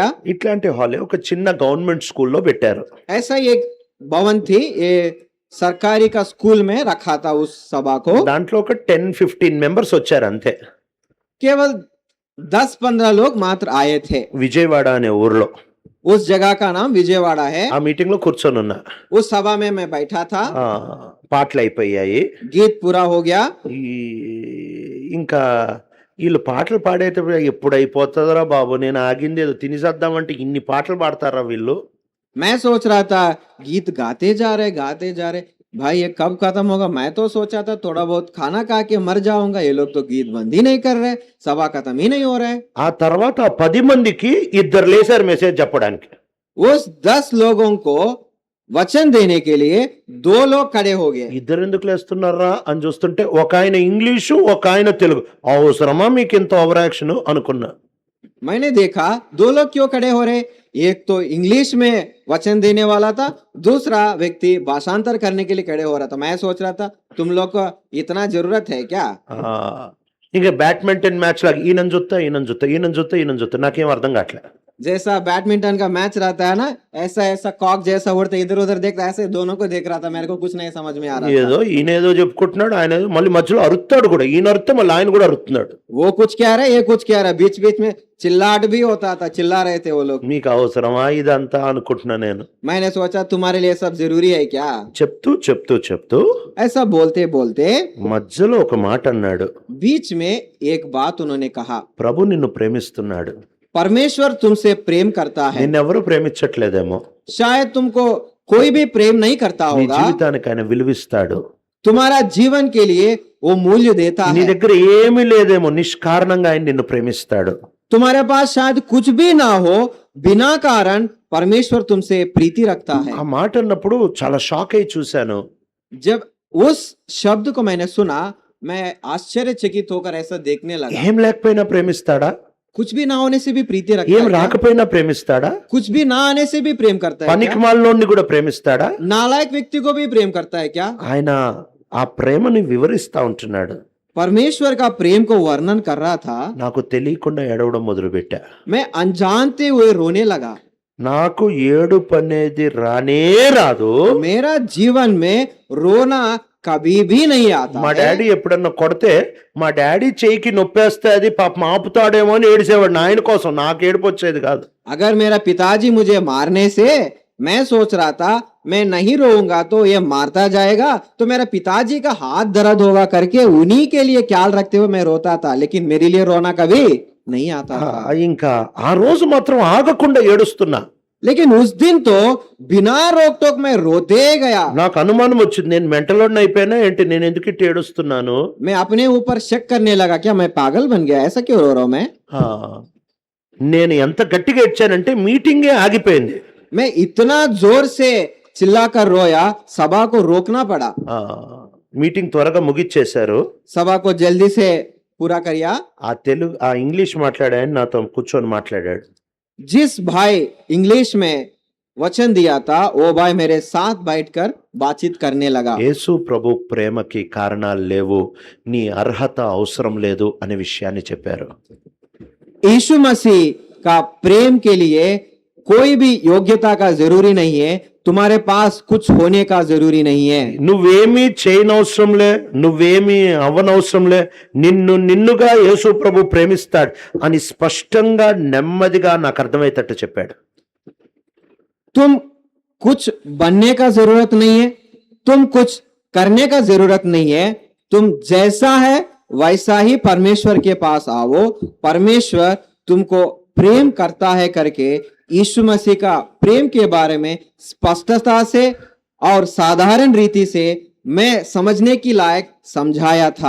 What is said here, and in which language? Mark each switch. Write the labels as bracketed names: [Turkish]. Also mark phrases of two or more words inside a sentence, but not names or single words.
[Telugu] ఇట్లాంటి హాలే ఒక చిన్న గవర్నమెంట్ స్కూల్లో పెట్టారు. [Hindi] ऐसा ही एक भवन थी, ये सरकारी का स्कूल में रखा था उस सभा को। [Telugu] దాంట్లో ఒక 10-15 మెంబర్స్ వచ్చారు అంతే. [Hindi] केवल 10-15 लोग मात्र आए थे। [Telugu] విజయవాడ అనే ఊర్లో. [Hindi] उस जगह का नाम विजयवाड़ा है। [Telugu] ఆ మీటింగ్ లో కూర్చొని ఉన్నా. [Hindi] उस सभा में मैं बैठा था। [Telugu] పాటలు అయిపోయాయి, [Hindi] गीत पूरा हो गया। [Telugu] ఇంకా వీళ్ళు పాటలు పాడేటప్పుడు ఎప్పుడు అయిపోతుందరా బాబు, నేను ఆగింది ఏదో తినిసేద్దామంటే ఇన్ని పాటలు పాడతారా వీళ్ళు. [Hindi] मैं सोच रहा था गीत गाते जा रहे भाई, ये कब खत्म होगा। मैं तो सोचा था थोड़ा बहुत खाना खा के मर जाऊंगा, ये लोग तो गीत बंद ही नहीं कर रहे, सभा खत्म ही नहीं हो रहा है। [Telugu] ఆ తర్వాత 10 మందికి ఇద్దరు లేసారు మెసేజ్ చెప్పడానికి. [Hindi] उस 10 लोगों को वचन देने के लिए 2 लोग खड़े हो गए। [Telugu] ఇద్దరు ఎందుకు లేస్తున్నారా అని చూస్తుంటే ఒక ఆయన ఇంగ్లీషు, ఒక ఆయన తెలుగు. అవసరమా మీకు ఇంత [English] over action [Telugu] అనుకున్నా. [Hindi] मैंने देखा 2 लोग क्यों खड़े हो रहे, एक तो इंग्लिश में वचन देने वाला था, दूसरा व्यक्ति भाषांतर करने के लिए खड़े हो रहा था। मैं सोच रहा था तुम लोग को इतना जरूरत है क्या? [Telugu] ఇంకా [English] badminton match [Telugu] లాగా ఈయనని చూస్తా ఈయనని చూస్తా ఈయనని చూస్తా ఈయనని చూస్తా నాకేం అర్థం కావట్లే. [Hindi] जैसा बैडमिंटन का मैच रहता है ना, ऐसा ऐसा कॉक जैसा उड़ता इधर उधर देखता, ऐसे दोनों को देख रहा था। मेरे को कुछ नहीं समझ में आ रहा था। [Telugu] ఏదో ఈయన ఏదో చెప్పుకుంటున్నాడు, ఆయన ఏదో మళ్ళీ మధ్యలో అరుస్తాడు కూడా. ఈయన అరిస్తే మళ్ళీ ఆయన కూడా అరుస్తున్నాడు. [Hindi] वो कुछ कह रहा है, ये कुछ कह रहा है, बीच बीच में चिल्लाहट भी होता था, चिल्ला रहे थे वो लोग। [Telugu] మీకు అవసరమా ఇదంతా అనుకుంటున్నా నేను. [Hindi] मैंने सोचा तुम्हारे लिए सब जरूरी है क्या? [Telugu] చెప్తూ చెప్తూ చెప్తూ [Hindi] ऐसा बोलते बोलते [Telugu] మధ్యలో ఒక మాట అన్నాడు. [Hindi] बीच में एक बात उन्होंने कहा, [Telugu] ప్రభు నిన్ను ప్రేమిస్తున్నాడు. [Hindi] परमेश्वर तुमसे प्रेम करता है। [Telugu] నిన్నెవరూ ప్రేమించట్లేదేమో. [Hindi] शायद तुमको कोई भी प्रेम नहीं करता [Telugu] నీ [Hindi] होगा। [Telugu] జీవితానికి ఆయన విలువిస్తాడు. [Hindi] तुम्हारा जीवन के लिए वो मूल्य देता [Telugu] నీ [Hindi] है। [Telugu] దగ్గర ఏమీ లేదేమో, నిష్కారణంగా ఆయన నిన్ను ప్రేమిస్తాడు. [Hindi] तुम्हारे पास शायद कुछ भी ना हो, बिना कारण परमेश्वर तुमसे प्रीति रखता है। [Telugu] ఆ మాట అన్నప్పుడు చాలా షాక్ అయి చూశాను. [Hindi] जब उस शब्द को मैंने सुना, मैं आश्चर्यचकित होकर ऐसा देखने लगा। [Telugu] ఏం లేకపోయినా ప్రేమిస్తాడా? [Hindi] कुछ भी ना होने से भी प्रीति रखता [Telugu] ఏం [Hindi] है क्या? [Telugu] రాకపోయినా ప్రేమిస్తాడా? [Hindi] कुछ भी ना आने से भी प्रेम करता है क्या? [Telugu] పనికిమాలినోడిని కూడా ప్రేమిస్తాడా? [Hindi] नालायक व्यक्ति को भी प्रेम करता है क्या? [Telugu] ఆయన ఆ ప్రేమని వివరిస్తా ఉంటున్నాడు. [Hindi] परमेश्वर का प्रेम को वर्णन कर रहा था। [Telugu] నాకు తెలియకుండా ఏడవడం మొదలుపెట్టా. [Hindi] मैं अनजानते हुए रोने लगा। [Telugu] నాకు ఏడుపు అనేది రానే రాదు. [Hindi] मेरा जीवन में रोना कभी भी नहीं आता [Telugu] మా [Hindi] है। [Telugu] డాడీ ఎప్పుడన్నా కొడితే మా డాడీ చేయికి నొప్పేస్తే అది పాపం ఆపుతాడేమో అని ఏడిసేవాడు. ఆయన కోసం నాకు ఏడుపు వచ్చేది కాదు. [Hindi] अगर मेरा पिताजी मुझे मारने से मैं सोच रहा था मैं नहीं रोऊंगा तो ये मारता जाएगा, तो मेरा पिताजी का हाथ दर्द होगा करके उन्हीं के लिए ख्याल रखते हुए मैं रोता था, लेकिन मेरे लिए रोना कभी नहीं आता था। [Telugu] ఇంకా ఆ రోజు మాత్రం ఆగకుండా ఏడుస్తున్నా. [Hindi] लेकिन उस दिन तो बिना रोक टोक मैं रोते गया। [Telugu] నాకు అనుమానం వచ్చింది, నేను మెంటలోడిని అయిపోయినా ఏంటి, నేను ఎందుకు ఇట్ట ఏడుస్తున్నాను. [Hindi] मैं अपने ऊपर शक करने लगा, क्या मैं पागल बन गया, ऐसा क्यों रो रहा हूं मैं? [Telugu] నేను ఎంత గట్టిగా ఏడ్చానంటే మీటింగే ఆగిపోయింది. [Hindi] मैं इतना जोर से चिल्लाकर रोया, सभा को रोकना पड़ा। [Telugu] మీటింగ్ త్వరగా ముగిచ్చేశారు. [Hindi] सभा को जल्दी से पूरा करिया। [Telugu] ఆ ఇంగ్లీష్ మాట్లాడే ఆయన నాతో కూర్చొని మాట్లాడాడు. [Hindi] जिस भाई इंग्लिश में वचन दिया था वो भाई मेरे साथ बैठकर बातचीत करने लगा। [Telugu] యేసు ప్రభు ప్రేమకి కారణాలు లేవు, నీ అర్హత అవసరం లేదు అనే విషయాన్ని చెప్పారు. [Hindi] यीशु मसीह का प्रेम के लिए कोई भी योग्यता का जरूरी नहीं है, तुम्हारे पास कुछ होने का जरूरी नहीं है। [Telugu] నువ్వేమీ చేయనవసరంలే, నువ్వేమీ అవ్వనవసరంలే, నిన్నుగా యేసు ప్రభు ప్రేమిస్తాడు అని స్పష్టంగా నెమ్మదిగా నాకు అర్థమయ్యేటట్టు చెప్పాడు. [Hindi] तुम कुछ बनने का जरूरत नहीं है, तुम कुछ करने का जरूरत नहीं है, तुम जैसा है वैसा ही परमेश्वर के पास आओ। परमेश्वर तुमको प्रेम करता है करके यीशु मसीह का प्रेम के बारे में स्पष्टता से और साधारण रीति से मैं समझने की लायक समझाया था।